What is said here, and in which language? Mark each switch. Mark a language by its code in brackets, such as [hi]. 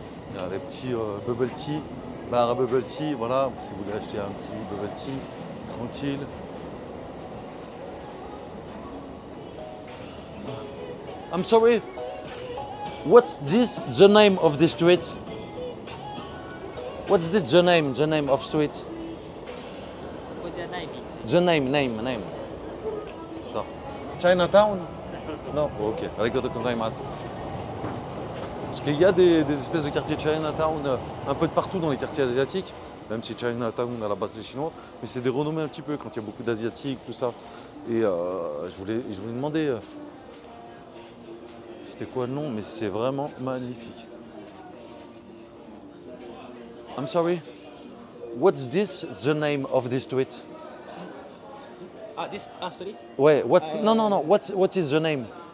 [fr] Il y a les petits bubble tea, bar à bubble tea, voilà, si vous voulez acheter un petit bubble tea, tranquille. [en] I'm sorry, what's the name of the street? What's the name of street? The name. [fr] Attends. Chinatown? Non. [ja] Ok, arigatou gozaimasu. [fr] Parce qu'il y a des espèces de quartiers Chinatown un peu de partout dans les quartiers asiatiques, même si Chinatown à la base c'est chinois, mais c'est des renommés un petit peu quand il y a beaucoup d'asiatiques, tout ça. Et je voulais demander, c'était quoi le nom, mais c'est vraiment magnifique. [en] I'm sorry, what's the name of this street? This street? Ouais, no, what is the name?